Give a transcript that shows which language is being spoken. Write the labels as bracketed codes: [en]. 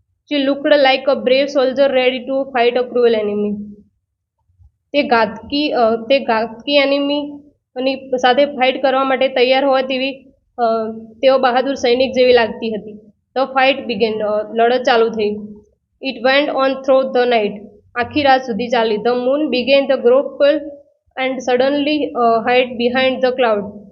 [en] She looked like a brave soldier ready to fight a cruel enemy. [gu] તે ઘાતકી એનિમીની સાથે fight કરવા માટે તૈયાર હોય તેવી તેઓ બહાદુર સૈનિક જેવી લાગતી હતી. [en] The fight began. [gu] લડત ચાલુ થઈ. [en] It went on through the night. [gu] આખી રાત સુધી ચાલી. [en] The moon began to grow full and suddenly hid behind the cloud.